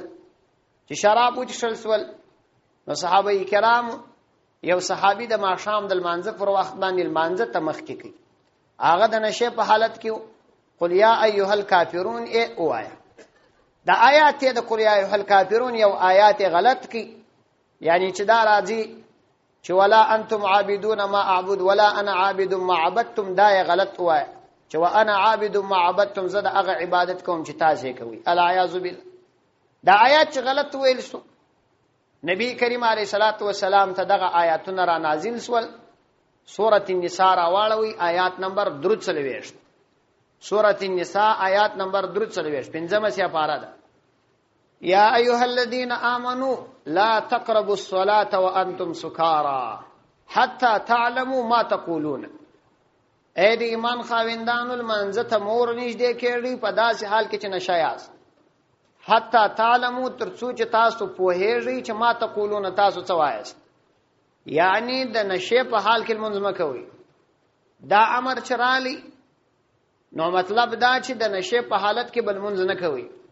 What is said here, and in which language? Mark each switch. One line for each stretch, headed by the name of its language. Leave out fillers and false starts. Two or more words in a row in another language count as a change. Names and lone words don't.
Pashto: چې شراب وڅښل سول نو صحابه کرامو یو صحابي د ماښام د لمانځه پر وخت باندې لمانځه ته مخکې کوي. هغه د نشې په حالت کې
Arabic: قل یا ایها الکافرون
Pashto: اوایا. دا آیات د
Arabic: قل یا ایها الکافرون
Pashto: یو آیات غلط کی، یعنی چې دا راځي چې
Arabic: ولا انتم عابدون ما اعبد ولا انا عابد ما عبدتم،
Pashto: دا غلط وای چې
Arabic: وانا عابد ما عبدتم،
Pashto: زه د هغه عبادت کوم چې تاسو کوي.
Arabic: العیاذ بالله.
Pashto: دا آیات چې غلط ویل سو، نبی کریم
Arabic: علیه الصلاۃ والسلام
Pashto: ته دغه آیاتونه را نازل سول. سورۃ النساء راواړوي آیات نمبر 43. سورۃ النساء آیات نمبر 43 پنځمه سپاره ده.
Arabic: یا ایها الذین آمنوا لا تقربوا الصلاة وانتم سکارى حتى تعلموا ما تقولون.
Pashto: اے د ایمان خاوندانو لمانځه ته مور نږدې کېږئ په داسې حال کې چې نشه یاست.
Arabic: حتی تعلموا
Pashto: تر څو چې تاسو پوهیږئ چې
Arabic: ما تقولون
Pashto: تاسو څه وایاست. یعنی د نشې په حال کې لمونځ مه کوئ. دا امر چې رالی نو مطلب دا چې د نشې په حالت کې بل لمونځ نه کوئ.